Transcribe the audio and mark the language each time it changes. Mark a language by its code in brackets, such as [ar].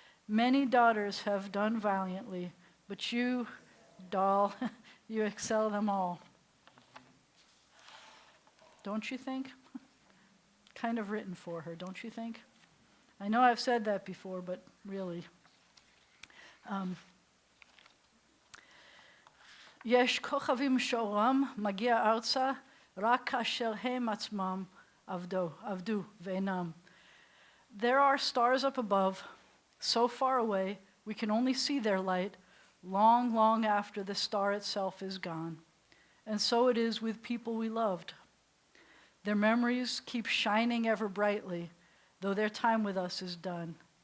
[en] Many daughters have done valiantly, but you, doll, you excel them all. Don't you think? Kind of written for her, don't you think? I know I've said that before, but really. [he] יש כוכבים שאורם מגיע ארצה רק כאשר הם עצמם עבדו ואינם. [en] There are stars up above, so far away, we can only see their light long, long after the star itself is gone. And so it is with people we loved. Their memories keep shining ever brightly, though their time with us is done.